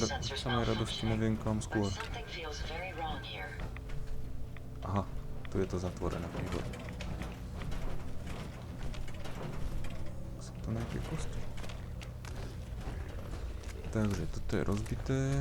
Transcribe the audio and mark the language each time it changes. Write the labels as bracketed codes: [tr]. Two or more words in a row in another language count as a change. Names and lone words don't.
[sk] Od sensors samej radosti neviem kam skôr. [en] but something feels very wrong here. [sk] Aha, tu je to zatvorené, výborne. Sú to nejaké kosti. Takže toto je rozbité.